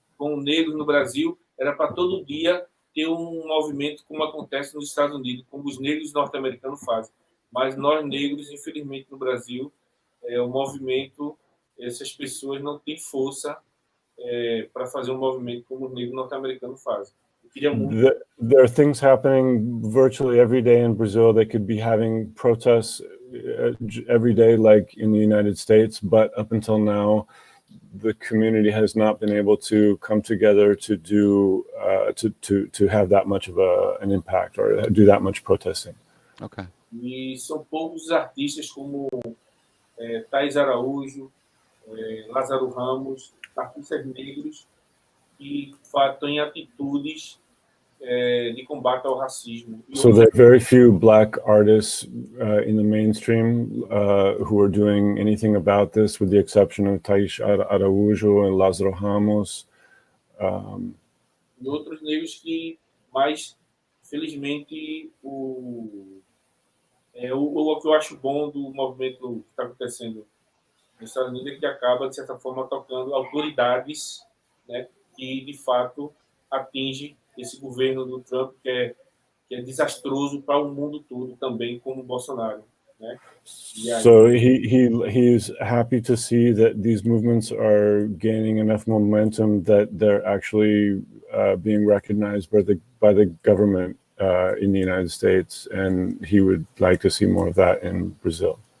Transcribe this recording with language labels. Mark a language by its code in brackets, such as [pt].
[pt] com negros no Brasil era para todo dia ter um movimento como acontece nos Estados Unidos, como os negros norte-americanos fazem. Mas nós negros, infelizmente, no Brasil, o movimento, essas pessoas não têm força para fazer um movimento como os negros norte-americanos fazem. Eu queria muito. [en] There are things happening virtually every day in Brazil. They could be having protests every day, like in the United States, but up until now, the community has not been able to come together to do to have that much of an impact or do that much protesting. Okay. [pt] E são poucos os artistas como Thais Araújo, Lázaro Ramos, artistas negros que têm atitudes de combate ao racismo. [en] So there are very few black artists in the mainstream who are doing anything about this, with the exception of Thais Araújo and Lázaro Ramos. [pt] E outros negros que, mais, felizmente, o que eu acho bom do movimento que está acontecendo nos Estados Unidos é que acaba, de certa forma, tocando autoridades, né, que, de fato, atinge esse governo do Trump, que é desastroso para o mundo todo também, como o Bolsonaro, né? [en] So he's happy to see that these movements are gaining enough momentum that they're actually being recognized by the government in the United States, and he would like to see more of that in Brazil.